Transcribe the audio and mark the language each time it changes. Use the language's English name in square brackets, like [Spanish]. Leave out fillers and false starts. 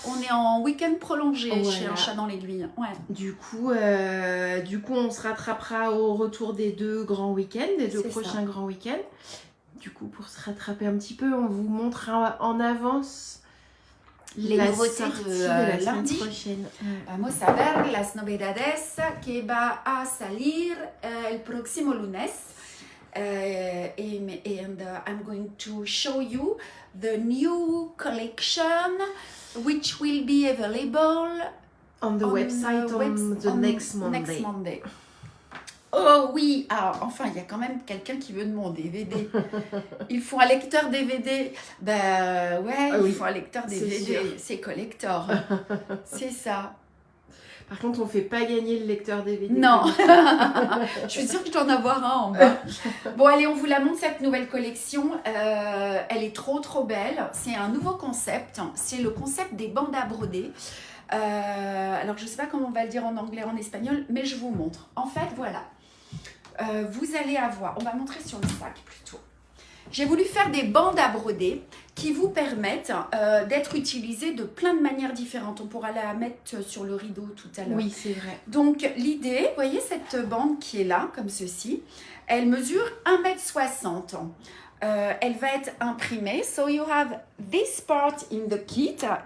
[French] On est en week-end prolongé Voilà. chez Un Chat dans l'Aiguille. Ouais. Du coup, on se rattrapera au retour des 2 grands week-ends, des 2 C'est prochains grands week-ends. Du coup, pour se rattraper un petit peu, on vous montre en avance Les la nouveautés sortie de, la lundi. semaine prochaine. Ouais. [Spanish] Vamos a ver las novedades que va a salir el próximo lunes. [English] And I'm going to show you the new collection which will be available On the website next Monday. [French] Oh oui, alors enfin il y a quand même quelqu'un qui veut de mon DVD. Il faut un lecteur DVD. Ben ouais, il faut un lecteur DVD. C'est collector. C'est ça. Par contre, on fait pas gagner le lecteur DVD. Non. Je suis sûre que je dois en avoir un en bas. Bon allez, on vous la montre cette nouvelle collection. Elle est trop belle. C'est un nouveau concept. C'est le concept des bandes à broder. Alors je sais pas comment on va le dire en anglais, en espagnol, mais je vous montre. En fait, voilà. Vous allez avoir, on va montrer sur le sac plutôt. J'ai voulu faire des bandes à broder qui vous permettent d'être utilisées de plein de manières différentes. On pourra la mettre sur le rideau tout à l'heure. Oui, c'est vrai. Donc l'idée, vous voyez cette bande qui est là, comme ceci, elle mesure 1,60 m. Elle va être imprimée. [English] So you have this part in the kit.